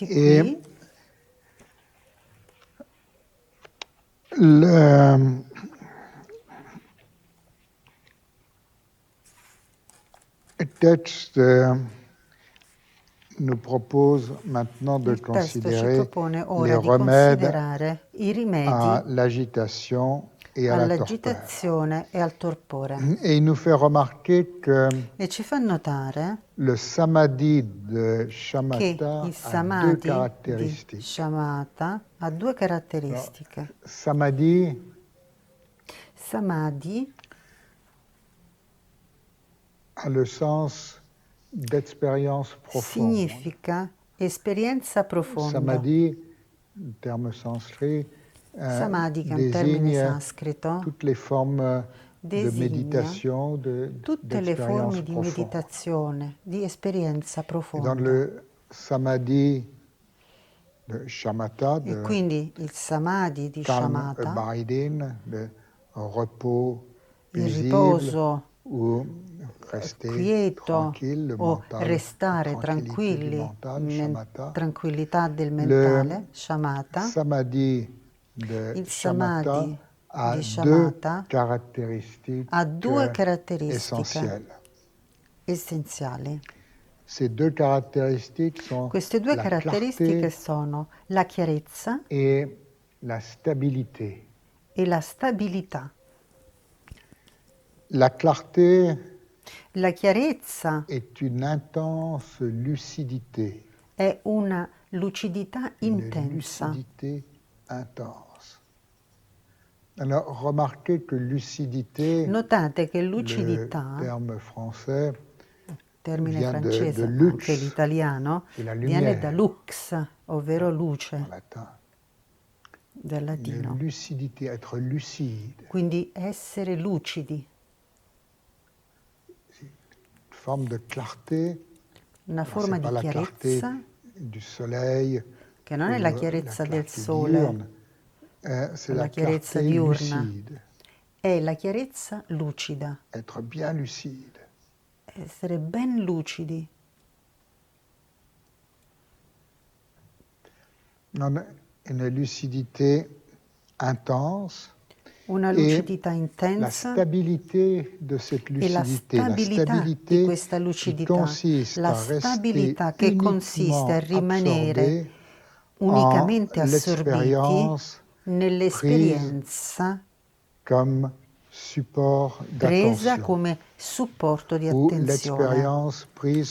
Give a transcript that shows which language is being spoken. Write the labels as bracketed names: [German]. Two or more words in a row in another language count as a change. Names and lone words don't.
[French] Et qui, le texte nous propose maintenant de [Italian] il testo ci [French] considérer [Italian] propone [French] les [Italian] ora di [French] remèdes [Italian] considerare i [French] à [Italian] rimedi [French] l'agitation et à la torpeur. [Italian] all'agitazione e al torpore. [French] Et il nous fait remarquer que [Italian] E ci fa notare [French] le samadhi de [Italian] che [French] Shamatha [Italian] il [French] a deux [Italian] samadhi di [French] caractéristiques. [Italian] Shamatha ha due caratteristiche. [French] Samadhi, [Italian] Samadhi [French] a le sens d'expérience profonde. [Italian] significa esperienza profonda. [French] Samadhi, le terme sanskrit, [Italian] Samadhi, che è un termine [French] désigne [Italian] sanscrito, [French] toutes les formes [Italian] designa [French] méditation, [Italian] tutte le [French] d'expérience [Italian] forme di [French] profonde. [Italian] meditazione, di esperienza [French] Et dans [Italian] profonda. [French] le samadhi de shamatha, [Italian] E [French] de [Italian] quindi il samadhi di [French] calm [Italian] Shamatha, [French] abiding, de repos [Italian] il [French] paisible, [Italian] riposo [French] ou rester [Italian] quieto [French] tranquille, le [Italian] o [French] mental, [Italian] restare [French] tranquillité du [Italian] tranquilli, [French] mental, shamatha. [Italian] tranquillità del [French] Le [Italian] mentale, Shamatha. [French] samadhi de [Italian] Il [French] shamatha [Italian] samadhi [French] a [Italian] di [French] deux [Italian] Shamatha [French] caractéristiques [Italian] ha due caratteristiche [French] essentielles. [Italian] essenziali. [French] Ces deux caractéristiques sont [Italian] Queste due [French] la [Italian] caratteristiche [French] clarté [Italian] sono la chiarezza [French] et la stabilité. [Italian] e la stabilità. [French] La clarté [Italian] La chiarezza [French] est une intense lucidité, [Italian] è una lucidità [French] une [Italian] intensa. [French] lucidité intense. Alors, remarquez que lucidité, [Italian] Notate che [French] le [Italian] lucidità, [French] terme français, [Italian] termine [French] vient de [Italian] francese, anche [French] lux, [Italian] l'italiano, [French] qui est la [Italian] viene da [French] lumière [Italian] lux, ovvero [French] en [Italian] luce [French] latin. [Italian] del [French] Une [Italian] latino. [French] lucidité, être lucide, [Italian] Quindi essere lucidi, [French] une forme de clarté. [Italian] una [French] Alors, ce [Italian] forma [French] n'est pas [Italian] di [French] la clarté [Italian] chiarezza [French] du soleil [Italian] che non è [French] ou [Italian] la [French] la [Italian] chiarezza del [French] clarté [Italian] sole, [French] diurne, c'est [Italian] la [French] la [Italian] chiarezza [French] clarté [Italian] diurna, [French] lucide, [Italian] è la chiarezza lucida, [French] être bien lucide. [Italian] essere ben lucidi. [French] Une lucidité intense [Italian] Una [French] et [Italian] lucidità [French] la [Italian] intensa [French] stabilité de cette [Italian] e la [French] lucidité, la [Italian] stabilità di [French] stabilité [Italian] questa [French] qui [Italian] lucidità, [French] consiste [Italian] la [French] à rester [Italian] stabilità che consiste a [French] uniquement [Italian] rimanere [French] absorbé en [Italian] unicamente assorbiti [French] l'expérience prise [Italian] nell'esperienza [French] comme support [Italian] presa [French] d'attention [Italian] come supporto di [French] ou [Italian] attenzione [French] l'expérience prise